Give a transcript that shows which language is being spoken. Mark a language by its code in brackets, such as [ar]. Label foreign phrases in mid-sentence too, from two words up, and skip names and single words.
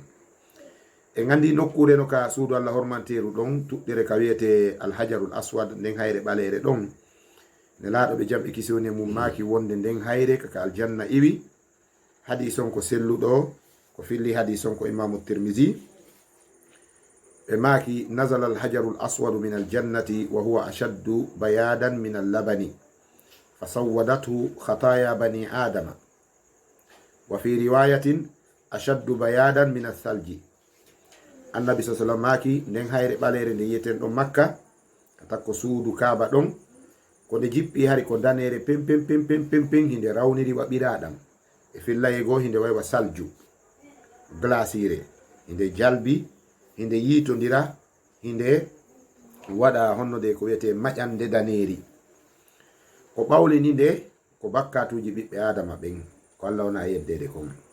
[ff] en andi nokkure no ka suudu Allah hormanteru ɗon tuɗɗere ka wiyete [ar] الحجر الأسود [ff] nden hayre ɓalere ɗon ne laaɗo ɓe jamɓe kisoni mum maki wonde nden hayre kaka aljanna iwi. hadis on ko selluɗo ko filli hadis on ko imamu tirmisi ɓe maki [ar] نزل الحجر الأسود من الجنة وهو أشد بياضا من اللبن فسودته خطايا بني آدم وفي رواية أشد بياضا من الثلج. [ff] annabi sa sallam maki nden hayre ɓalere nde yiyeten ɗon makka ka takko suudu kaaba ɗon ko nde jippi hari ko danere pem hinde rawniri waɓiraɗam e fillaye goo hinde waywa salju glacire hinde jalbi hinde yitodira hinde waɗa honnode ko wiyete maƴande daneri ko ɓawlini nde ko bakkatuji ɓiɓɓe adama ɓen ko Allah wona yeddede kon.